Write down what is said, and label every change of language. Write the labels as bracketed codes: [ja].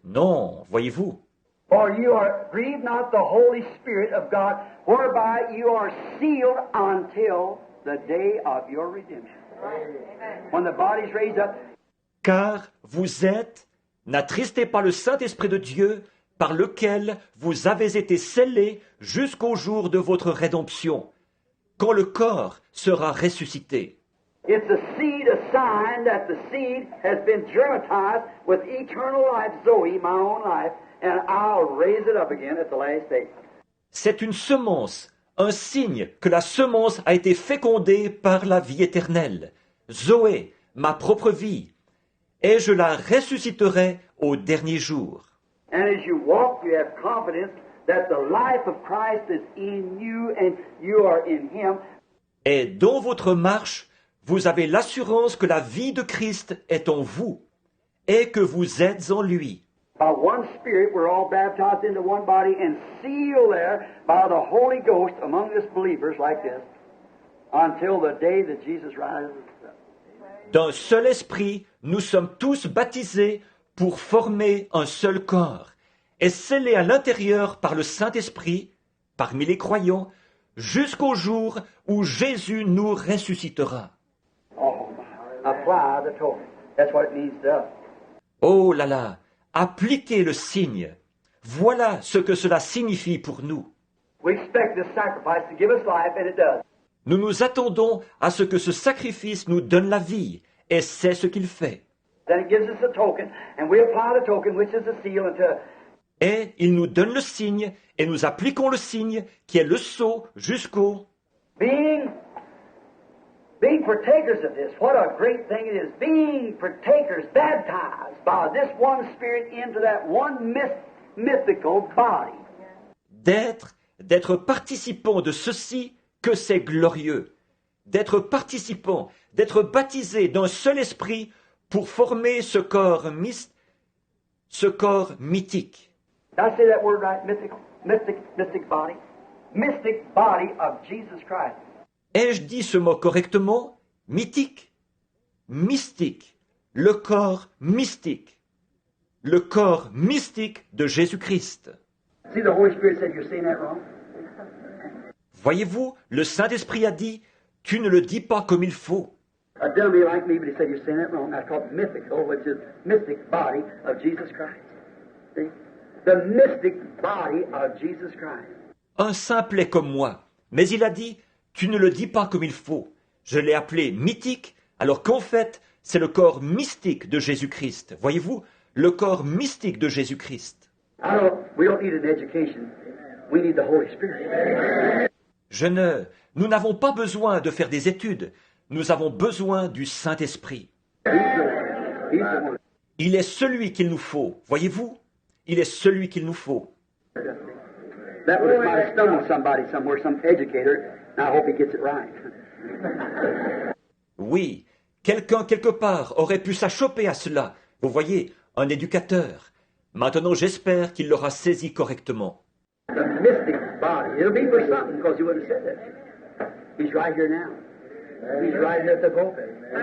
[fr] Non, voyez-vous. [en] For you are grieve not the Holy Spirit of God, whereby you are sealed until the day of your redemption. When the body is raised up. [fr] Car vous êtes, n'attristez pas le Saint-Esprit de Dieu, par lequel vous avez été scellés jusqu'au jour de votre rédemption, quand le corps sera ressuscité. [en] It's a seed, a sign that the seed has been germatized with eternal life, Zoe, my own life, and I'll raise it up again at the last day. [fr] C'est une semence, un signe que la semence a été fécondée par la vie éternelle. Zoé, ma propre vie, et je la ressusciterai au dernier jour. [en] And as you walk, you have confidence that the life of Christ is in you and you are in him. [fr] Et dans votre marche, vous avez l'assurance que la vie de Christ est en vous et que vous êtes en lui. [en] By one Spirit, we're all baptized into one body and sealed there by the Holy Ghost among us believers like this until the day that Jesus rises up. [fr] D'un seul esprit, nous sommes tous baptisés pour former un seul corps et scellés à l'intérieur par le Saint-Esprit, parmi les croyants, jusqu'au jour où Jésus nous ressuscitera. [en] Oh, apply the token. That's what it means to us. [fr] Oh là là, appliquez le signe. Voilà ce que cela signifie pour nous. [en] We expect this sacrifice to give us life, and it does. [fr] Nous nous attendons à ce que ce sacrifice nous donne la vie, et c'est ce qu'il fait. [en] Then it gives us a token, and we apply the token, which is the seal, until [fr] Et il nous donne le signe, et nous appliquons le signe, qui est le sceau, jusqu'au... [en] being partakers of this. What a great thing it is. Being partakers, baptized by this one Spirit into that one mythical body. [fr] d'être participant de ceci que c'est glorieux, d'être participant, d'être baptisé d'un seul esprit pour former ce corps mythique. [en] Did I say that word right? Mystic body. Mystic body of Jesus Christ. [fr] Ai-je dit ce mot correctement? Mythique, mystique, le corps mystique de Jésus-Christ. [en] See, the Holy Spirit said you're saying that wrong. [fr] Voyez-vous, le Saint-Esprit a dit, tu ne le dis pas comme il faut. [en] A dummy like me, but he said you're saying that wrong. That's called mythical, which is mystic body of Jesus Christ. See? The mystic body of Jesus Christ. [fr] Un simplet comme moi. Mais il a dit, tu ne le dis pas comme il faut. Je l'ai appelé mythique, alors qu'en fait, c'est le corps mystique de Jésus-Christ. Voyez-vous, le corps mystique de Jésus-Christ. [en] We don't need an education. We need the Holy Spirit. [fr] Nous n'avons pas besoin de faire des études. Nous avons besoin du Saint-Esprit. [en] He's the one. [fr] Il est celui qu'il nous faut. Voyez-vous, il est celui qu'il nous faut. [en] That would might stumble somebody somewhere, some educator, and I hope he gets it right. [fr] Oui, quelqu'un quelque part aurait pu s'achoper à cela. Vous voyez, un éducateur. Maintenant, j'espère qu'il l'aura saisi correctement. [en] The mystic body. It'll be for something because he wouldn't have said that. He's right here now. He's right here at the pulpit.